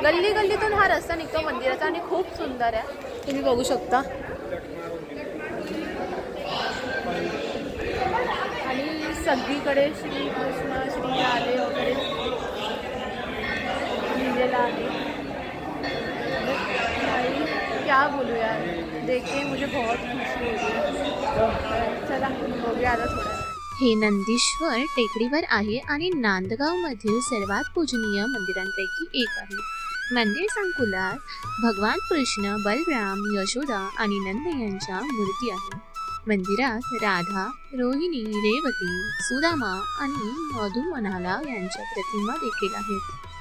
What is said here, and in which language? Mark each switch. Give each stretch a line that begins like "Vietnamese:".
Marathi: गल्ली गल्लीतून हा रस्ता निघतो मंदिराचा आणि खूप सुंदर आहे, तुम्ही बघू शकता. आणि सगळीकडे श्रीकृष्ण श्री राधे वगैरे लिहिलेलं आहे.
Hindi: क्या बोलूँ यार, देख के मुझे बहुत खुशी होती.
Marathi: चला बघूया आता थोडं. हे नंदीश्वर टेकडीवर आहे आणि नांदगाव मधील सर्वात पूजनीय मंदिरांपैकी एक आहे. मंदिर संकुलात भगवान कृष्ण, बलराम, यशोदा आणि नंद यांच्या मूर्ती आहेत. मंदिरात राधा, रोहिणी, रेवती, सुदामा आणि मधुमनाला यांच्या प्रतिमा देखील आहेत.